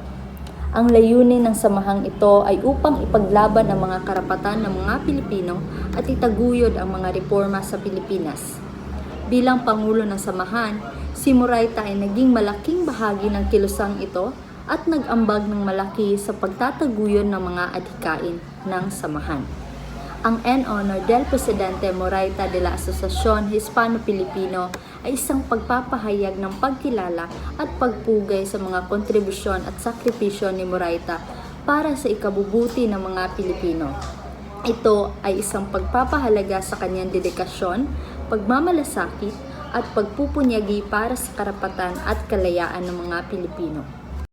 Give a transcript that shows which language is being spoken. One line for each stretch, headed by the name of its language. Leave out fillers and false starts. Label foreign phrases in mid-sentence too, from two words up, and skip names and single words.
Filipino: Ang layunin ng samahang ito ay upang ipaglaban ang mga karapatan ng mga Pilipino at itaguyod ang mga reforma sa Pilipinas. Bilang pangulo ng samahan, si Moraita ay naging malaking bahagi ng kilusang ito at nag-ambag ng malaki sa pagtataguyod ng mga adhikain ng samahan. Ang en honor del Presidente Moraita de la Asociación Hispano-Filipino ay isang pagpapahayag ng pagkilala at pagpugay sa mga kontribusyon at sakripisyo ni Moraita para sa ikabubuti ng mga Pilipino. Ito ay isang pagpapahalaga sa kanyang dedikasyon, pagmamalasakit at pagpupunyagi para sa karapatan at kalayaan ng mga Pilipino.